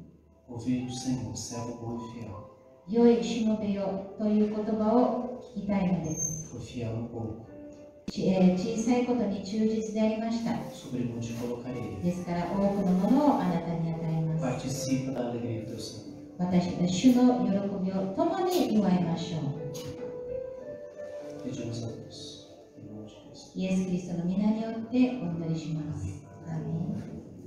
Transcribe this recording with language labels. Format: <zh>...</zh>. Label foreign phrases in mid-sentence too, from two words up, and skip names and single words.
<pt>Ouvir do Senhor, servo bom e fiel.</pt> <ja>良いしもべよという言葉を聞きたいのです。</ja> <pt>Foi fiel no pouco,</pt> <ja>小さいことに忠実でありました。</ja> <pt>sobre muito te colocarei.</pt> <ja>ですから多くのものをあなたに与えます。</ja> <pt>Participa da alegria do Teu Senhor.</pt> <ja>私たちの主の喜びを共に祝いましょう。</ja> <pt>Pedimos a Deus, em nome de Cristo.</pt> <ja>イエス・キリストの皆によってお祈りします。アーメン。</ja>